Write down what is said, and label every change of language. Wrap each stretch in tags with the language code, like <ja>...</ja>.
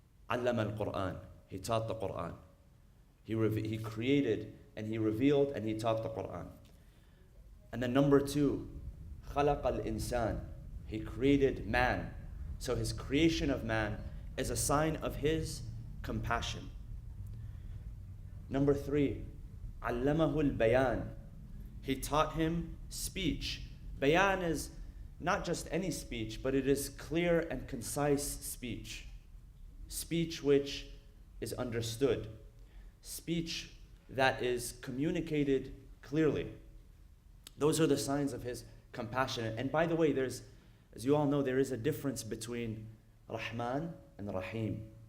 <en>Allama al-Quran, he taught the Quran. He created and he revealed and he taught the Quran. And then number 2,</en> <ar>خلق الإنسان,</ar> <en>he created man. So his creation of man is a sign of his compassion. Number 3,</en> <ar>علمه البيان.</ar> <en>He taught him speech. Bayan is not just any speech, but it is clear and concise speech. Speech which is understood. Speech that is communicated clearly. Those are the signs of his compassion. And by the way, as you all know, there is a difference between Rahman and Rahim.</en>